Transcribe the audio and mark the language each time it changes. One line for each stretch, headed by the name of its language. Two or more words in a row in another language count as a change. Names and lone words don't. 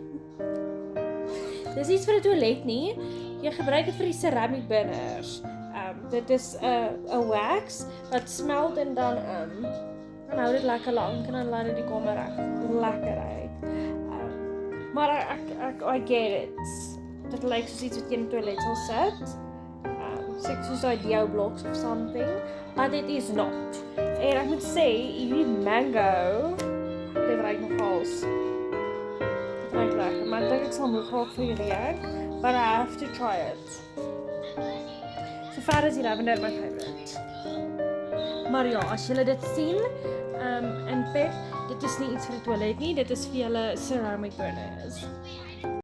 Afrikaans: Dis iets vir 'n toilet nie. Jy gebruik dit vir die
English: ceramic binners.
Afrikaans: Dit is 'n wax wat smelt en dan hou dit lekker lank en dan laat dit die kamer reg lekker uit.
English: Maar I get it.
Afrikaans: Dit lyk soos iets wat jy in 'n toilet sal sit. Soos daai
English: Dio blocks of something, but it is not.
Afrikaans: En ek moet sê, hierdie mango, dit ruik nogals. Dit ruik lekker, maar ek dink ek sal nog graag vir die reuk,
English: but I have to try it. So far
Afrikaans: is die lavender my favorite. Maar ja, as julle dit sien, in Pep, dit is nie iets vir die toilet nie, dit is vir julle
English: ceramic burners.